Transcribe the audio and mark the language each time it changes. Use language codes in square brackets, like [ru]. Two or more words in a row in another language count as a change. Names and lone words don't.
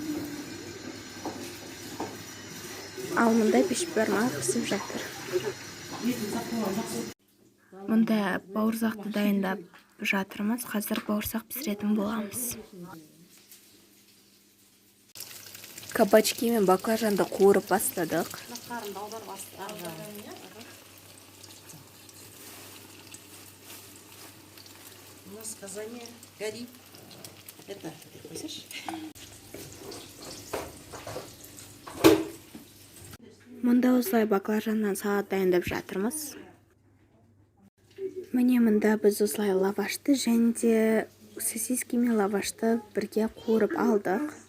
[kk] Ал мында бешбармақ пісіп жатыр. Мында бауырсақты дайындап жатырмыз. Қазір бауырсақ пісіретін боламыз. Кабачки мен баклажанды қуырып бастадық. [ru] У нас казане горит. Это, слышишь? [kk] Мында осылай баклажаннан салат дайындап жатырмыз. Міне мында біз осылай лавашты және де сосиски мен лавашты бірге қуырып алдық.